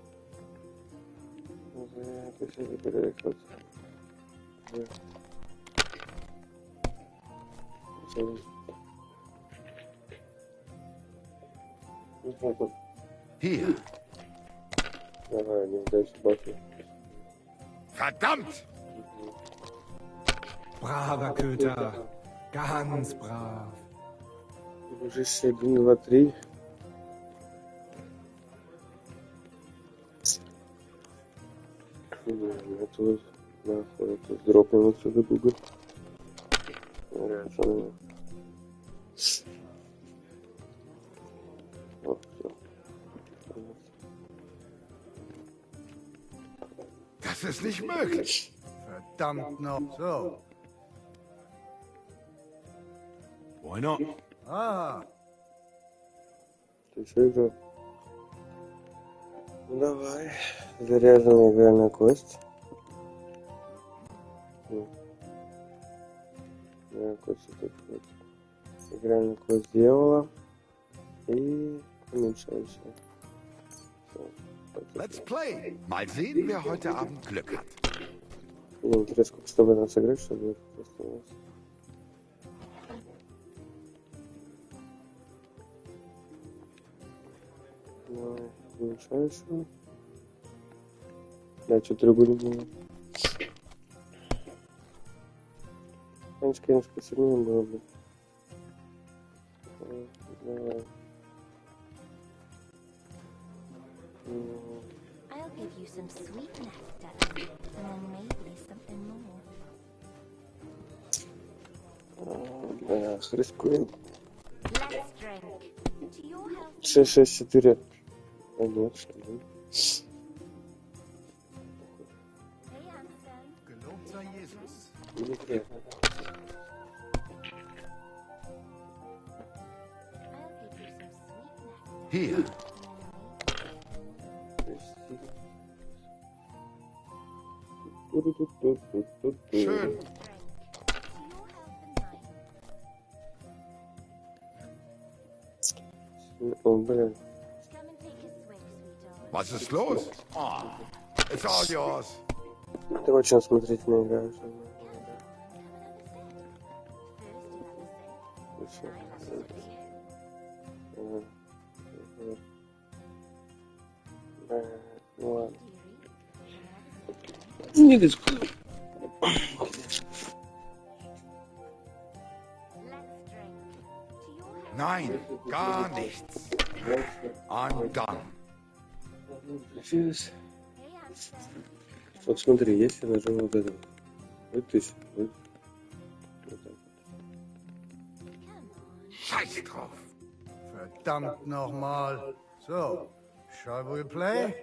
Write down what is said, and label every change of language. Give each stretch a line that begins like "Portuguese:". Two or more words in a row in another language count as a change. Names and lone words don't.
Russian: Это все забирает вот. 7.
German: Hier.
Russian: Давай, неудачи бафы.
German: Verdammt! Braver Köter. Ganz brav.
Russian: Дружище, 1, 2, 3. Это вот, нахуй, это дропнем отсюда Google. Нравится мне. Вот, все.
German: Das ist nicht möglich. Verdammt noch. So.
English: Why not? Ah.
Russian: Ты что играл? Ну давай. Заряженная игральная кость. Игральная кость вот. Игральную кость сделала. И Уменьшайся.
English: Let's play.
German: Mal sehen, wer heute Abend Glück hat.
Russian: Мне интересно, сколько что в этом сыграть, чтобы просто у нас. Давай, уменьшайся. Да, что-то другое не было. Конечно, сильнее было бы. Давай.
English: I'll give you some sweet nectar, and then maybe something more.
Russian: Да, рискуем.
English: Let's drink to your health.
Russian: 6-6-4. А нет, что ли?
German: Gelobt sei Jesus.
Russian: Неприятно.
German: Hier. Schön.
Russian: О, блин.
German: Was ist los?
English: Oh, it's all yours.
Russian: Ты очень смотрительно играешь. Ну ладно. Не рискую.
German: Nein, gar nichts.
English: I'm done.
Russian: Сейчас. Вот смотри, если я нажму вот это. Вот ты. Вот. Вот так.
German: Scheiß drauf. Verdammt nochmal.
English: So, shall we play?